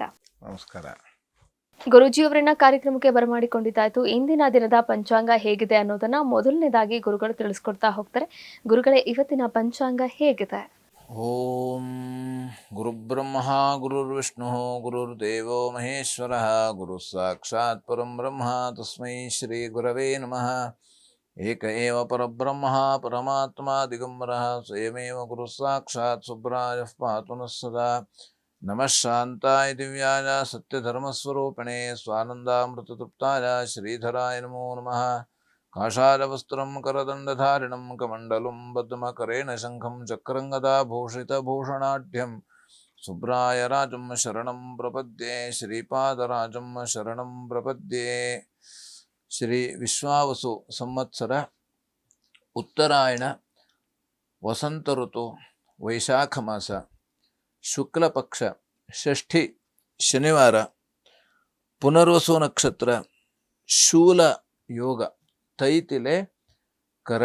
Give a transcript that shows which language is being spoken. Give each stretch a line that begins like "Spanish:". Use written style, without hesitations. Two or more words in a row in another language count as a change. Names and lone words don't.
Kannada: ನಮಸ್ಕಾರ. ಗುರೂಜಿಯವರನ್ನ ಕಾರ್ಯಕ್ರಮಕ್ಕೆ ಬರಮಾಡಿಕೊಂಡಿದ್ದಾಯ್ತು. ಇಂದಿನ ದಿನದ ಪಂಚಾಂಗ ಹೇಗಿದೆ ಅನ್ನೋದನ್ನ ಮೊದಲನೇದಾಗಿ ಗುರುಗಳು ತಿಳಿಸ್ಕೊಡ್ತಾ ಹೋಗ್ತಾರೆ. ಗುರುಗಳೇ, ಇವತ್ತಿನ ಪಂಚಾಂಗ ಹೇಗಿದೆ?
Sanskrit: ಓಂ ಗುರುಬ್ರಹ್ಮ ಗುರುರ್ವಿಷ್ಣು ಗುರುರ್ದೇವೋ ಮಹೇಶ್ವರ ಗುರು ಸಾಕ್ಷಾತ್ ಪರಂ ಬ್ರಹ್ಮ ತಸ್ಮೈ ಶ್ರೀ ಗುರವೇ ನಮಃ. ಏಕ ಏವ ಪರಬ್ರಹ್ಮ ಪರಮಾತ್ಮ ದಿಗಂಬರಃ ಸ್ವಯಮೇವ ಗುರು ಸಾಕ್ಷಾತ್ ಸುಬ್ರಾಯಃ ಪಾತು ನಃ ಸದಾ. ನಮಃ ಶಾಂತಾಯ ದಿವ್ಯಾಯ ಸತ್ಯಧರ್ಮಸ್ವರೂಪಿಣೆ ಸ್ವಾನಂದಾಮೃತತೃಪ್ತಾಯ ಶ್ರೀಧರಾಯ ನಮೋ ನಮಃ. ಕಾಷಾಯವಸ್ತ್ರಂ ಕರದಂಡಧಾರಿಣಂ ಕಮಂಡಲಂ ಬದ್ಧಮಕರೇಣ ಶಂಖಂ ಚಕ್ರಂಗದಾಭೂಷಿತಭೂಷಣಾಢ್ಯಂ ಸುಬ್ರಾಯ ರಾಜಂ ಶರಣಂ ಪ್ರಪದ್ಯೆ. ಶ್ರೀಪಾದರಾಜಂ ಶರಣಂ ಪ್ರಪದ್ಯೆ. ಶ್ರೀ ವಿಶ್ವಾವಸು ಸಂವತ್ಸರ ಉತ್ತರಾಯಣ ವಸಂತ ಋತು ವೈಶಾಖ ಮಾಸ ಶುಕ್ಲ ಪಕ್ಷ ಷಷ್ಠಿ ಶನಿವಾರ ಪುನರ್ವಸು ನಕ್ಷತ್ರ ಶೂಲ ಯೋಗ ತೈತಿಲೆ ಕರಣ.